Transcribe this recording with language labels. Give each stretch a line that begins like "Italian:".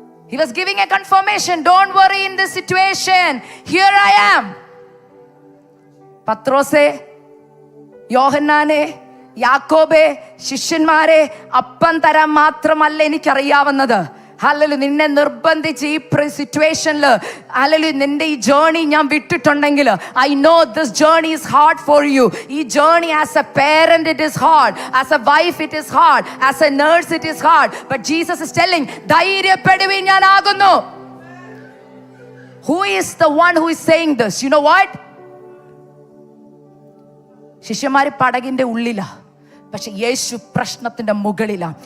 English: He was giving a confirmation. Don't worry in this situation. Here I am.
Malayalam: പത്രോസേ, യോഹന്നാനെ, യാക്കോബേ, ശിഷ്യന്മാരെ, അപ്പം തരാൻ മാത്രമല്ല എനിക്കറിയാവുന്നത്. ഹല്ലേലൂയ. നിന്നെ നിർബന്ധിച്ച് ഈ സിറ്റുവേഷനിൽ, ഹല്ലേലൂയ, നിന്റെ ഈ ജേർണി ഞാൻ വിട്ടിട്ടുണ്ടെങ്കിൽ,
English: I know this journey is hard for you. ഈ journey as a parent it is hard, as a wife it is hard, as a nurse it is hard. But Jesus is telling,
Malayalam: ധൈര്യപ്പെടുവീൻ, ഞാനാകുന്നു.
English: Who is the one who is saying this? You know what?
Malayalam: ശിഷ്യന്മാര് പടകിന്റെ ഉള്ളിലാ, പക്ഷെ യേശു പ്രശ്നത്തിന്റെ മുകളിലാ.